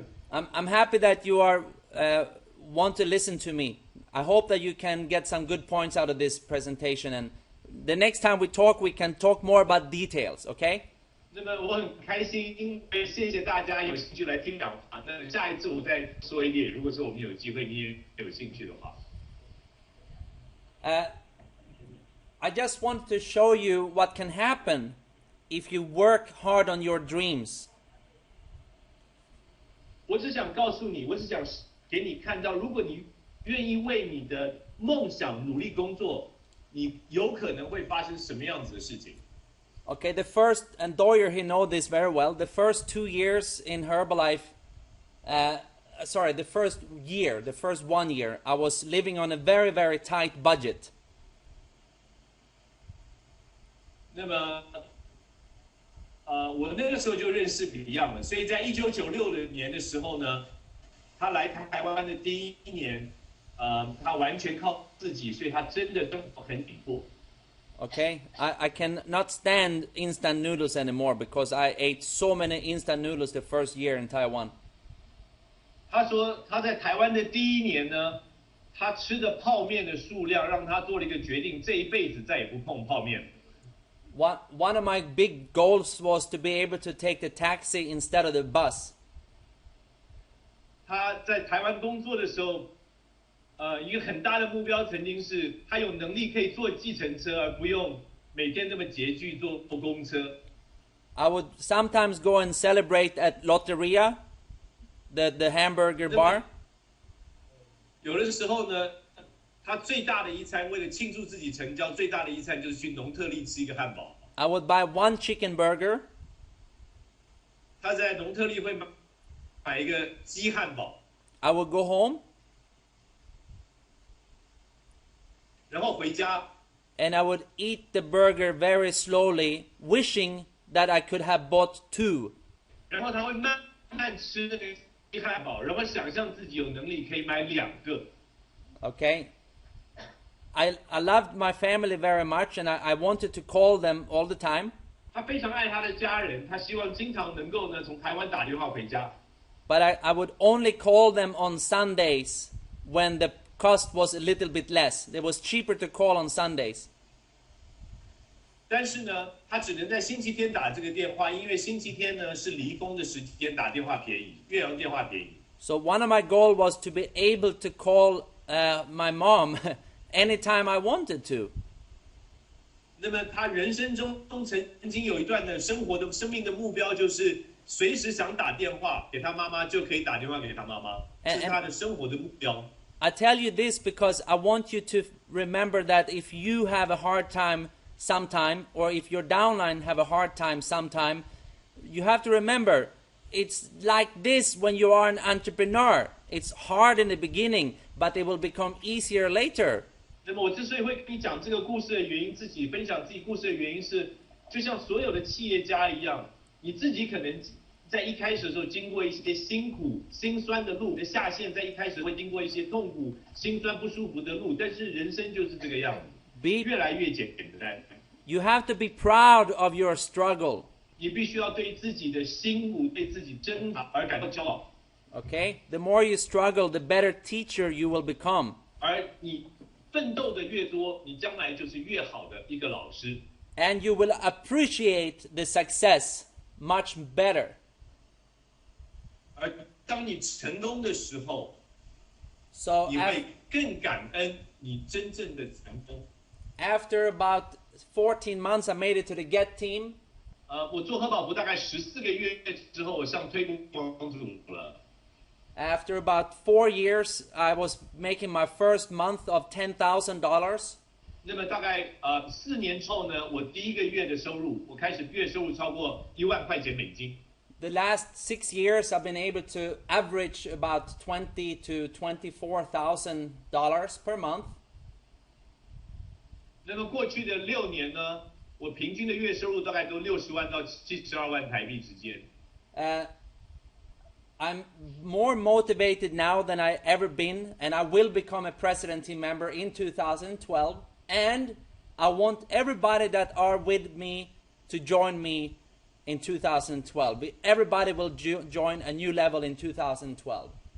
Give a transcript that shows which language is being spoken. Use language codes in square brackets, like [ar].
[en] I'm happy that you are want to listen to me. I hope that you can get some good points out of this presentation, and the next time we can talk more about details, okay? [zh] 那么我很开心，谢谢大家有兴趣来听讲话。那下一次我再说一点，如果说我们有机会，你也有兴趣的话。 [en] I just want to show you what can happen if you work hard on your dreams. [zh] 我只想告诉你，我只想给你看到，如果你愿意为你的梦想努力工作，你有可能会发生什么样子的事情。 [en] Okay, the first, and Doyer, he knows this very well, the first 2 years in Herbalife, the first 1 year, I was living on a very, very tight budget. [zh] 那么，我那个时候就认识Beyond了，所以在1996年的时候呢，他来台湾的第一年，他完全靠自己，所以他真的生活很紧迫。 [en] Okay, I cannot stand instant noodles anymore because I ate so many instant noodles the first year in Taiwan. [zh] 他说他在台湾的第一年呢，他吃的泡面的数量让他做了一个决定，这一辈子再也不碰泡面。 [en] One of my big goals was to be able to take the taxi instead of the bus. [zh] 他在台湾工作的时候，一个很大的目标曾经是他有能力可以坐计程车，而不用每天这么拮据坐公车。 [en] I would sometimes go and celebrate at Lotteria, the hamburger bar. [zh] 有的时候呢，他最大的一餐，为了庆祝自己成交，最大的一餐就是去农特利吃一个汉堡。 [en] I would buy one chicken burger. [zh] 他在农特利会买一个鸡汉堡。 [en] I would go home. [zh] 然后回家。 [en] And I would eat the burger very slowly, wishing that I could have bought 2. [zh] 然后他会慢慢吃那个鸡汉堡，然后想象自己有能力可以买2个。 [en] Okay. I loved my family very much, and I wanted to call them all the time. [zh] 他非常爱他的家人，他希望经常能够呢从台湾打电话回家。 [en] But I would only call them on Sundays when the cost was a little bit less. It was cheaper to call on Sundays. [zh] 但是呢，他只能在星期天打这个电话，因为星期天呢是离峰的时间，打电话便宜，越洋电话便宜。 [en] So one of my goals was to be able to call my mom anytime I wanted to. [zh] 那么他人生中曾经有一段的生命的目标，就是随时想打电话给他妈妈，就可以打电话给他妈妈，这是他的生活的目标。 [en] I tell you this because I want you to remember that if you have a hard time sometime, or if your downline have a hard time sometime, you have to remember it's like this when you are an entrepreneur. It's hard in the beginning, but it will become easier later. [zh] 那么我之所以会跟你讲这个故事的原因，自己分享自己故事的原因是，就像所有的企业家一样，你自己可能在一开始的时候经过一些辛苦、辛酸的路，你的下线在一开始会经过一些痛苦、辛酸、不舒服的路，但是人生就是这个样子，越来越简单。 [en] You have to be proud of your struggle. [zh] 你必须要对自己的辛苦、对自己挣扎而感到骄傲。 [en] Okay? The more you struggle, the better teacher you will become. [zh] 而你奋斗的越多，你将来就是越好的一个老师。 [en] And you will appreciate the success much better. [zh] 而当你成功的时候， [en] So [zh] 你会更感恩你真正的成功。 [en] after about 14 months, I made it to the GET team. [zh] 我做核保部大概14个月之后，我上推广组了。 [en] After about 4 years, I was making my first month of $10,000. [zh] 那么大概4年之后呢，我第一个月的收入，我开始月收入超过1万块钱美金。 [en] The last 6 years, I've been able to average about $20,000 to $24,000 per month. [zh] 那么过去的6年呢，我平均的月收入大概都60万到72万台币之间。 [en] I'm more motivated now than I ever been, and I will become a president team member in 2012. And I want everybody that are with me to join me in 2012. Everybody will join a new level in 2012.